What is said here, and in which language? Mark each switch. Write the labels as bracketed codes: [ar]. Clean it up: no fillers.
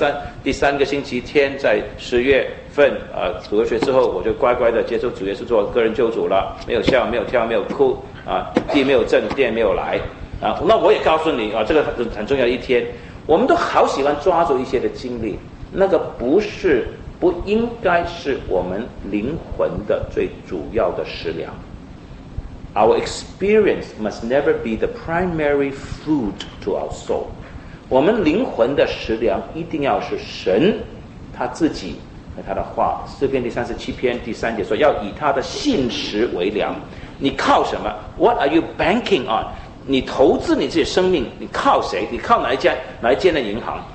[zh] 1960年第三个星期天，在10月份啊，主日学之后，我就乖乖的接受主耶稣做个人救主了，没有笑，没有跳，没有哭啊，地没有震，电没有来啊。那我也告诉你啊，这个很重要的一天，我们都好喜欢抓住一些的经历，那个不应该是我们灵魂的最主要的食粮。 [en] Our experience must never be the primary food to our soul. [zh] 我们灵魂的食粮一定要是神他自己和他的话。诗篇第37:3说，要以他的信实为粮。你靠什么？ [en] What are you banking on? [zh] 你投资你自己生命，你靠谁？你靠哪一家？哪一间的银行？